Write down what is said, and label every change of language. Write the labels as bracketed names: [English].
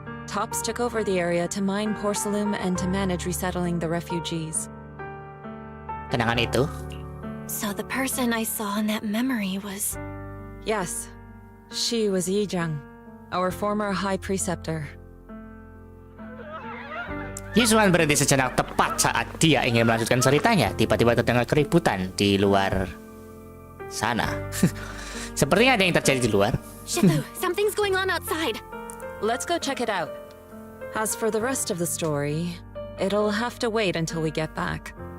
[English] TOPS took over the area to mine porcelain and to manage resettling the refugees. [Indonesian] Kenangan itu? [English] So the person I saw in that memory was... Yes, she was Yijiang, our former high preceptor. [Indonesian] Yuswan berhenti sejenak tepat saat dia ingin melanjutkan ceritanya. Tiba-tiba terdengar keributan di luar sana. Sepertinya ada yang terjadi di luar. [English] Shifu, something's going on outside. Let's go check it out. As for the rest of the story, it'll have to wait until we get back.